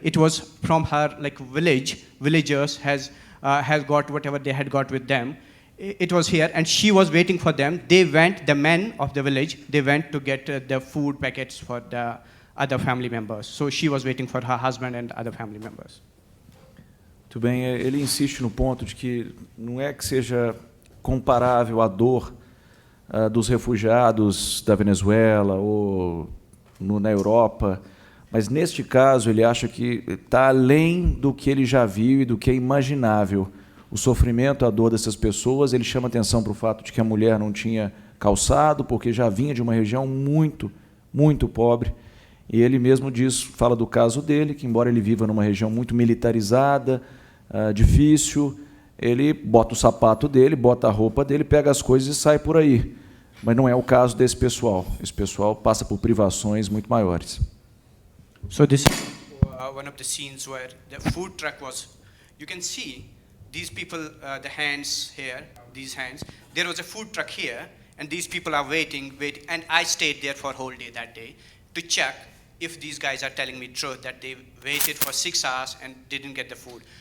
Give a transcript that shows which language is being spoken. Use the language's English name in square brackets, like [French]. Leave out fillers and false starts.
[English] It was from her like villagers has got whatever they had got with them. It was here, and she was waiting for them. They went, the men of the village, they went to get the food packets for the other family members. So she was waiting for her husband and other family members. [Portuguese] Muito bem, ele insiste no ponto de que não é que seja comparável a dor dos refugiados da Venezuela ou na Europa, Mas, neste caso, ele acha que está além do que ele já viu e do que é imaginável. O sofrimento, a dor dessas pessoas, ele chama atenção para o fato de que a mulher não tinha calçado, porque já vinha de uma região muito, muito pobre. E ele mesmo diz, fala do caso dele, que embora ele viva numa região muito militarizada, difícil, ele bota o sapato dele, bota a roupa dele, pega as coisas e sai por aí. Mas não é o caso desse pessoal. Esse pessoal passa por privações muito maiores. [English] So this is one of the scenes where the food truck was, you can see these people, the hands here, these hands, there was a food truck here, and these people are waiting, and I stayed there for a whole day that day to check if these guys are telling me truth, that they waited for 6 hours and didn't get the food.